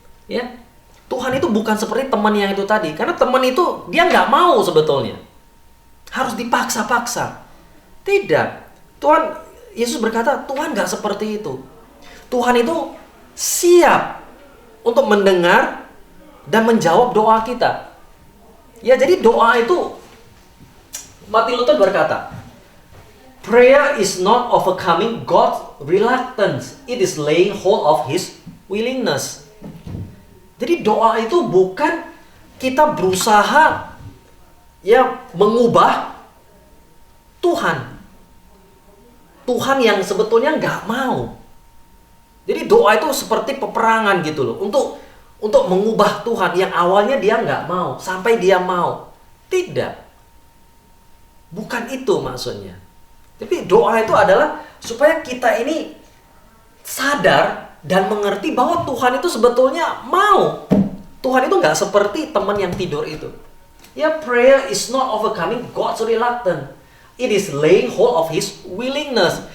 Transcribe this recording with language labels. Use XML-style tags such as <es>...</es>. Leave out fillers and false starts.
<id>Ya, Tuhan itu bukan seperti teman yang itu tadi. Karena teman itu dia gak mau sebetulnya. Harus dipaksa-paksa. Tidak. Tuhan Yesus berkata, Tuhan gak seperti itu. Tuhan itu siap untuk mendengar dan menjawab doa kita. Ya, jadi doa itu, Martin Luther berkata,</id> <en>prayer is not overcoming God's reluctance, it is laying hold of His willingness.</en> <id>Jadi doa itu bukan kita berusaha ya mengubah Tuhan. Tuhan yang sebetulnya nggak mau. Jadi doa itu seperti peperangan gitu loh. Untuk mengubah Tuhan yang awalnya dia nggak mau. Sampai dia mau. Tidak. Bukan itu maksudnya. Tapi doa itu adalah supaya kita ini sadar dan mengerti bahwa Tuhan itu sebetulnya mau. Tuhan itu nggak seperti teman yang tidur itu.</id> <en>Ya, prayer is not overcoming God's reluctance. It is laying hold of His willingness.</en>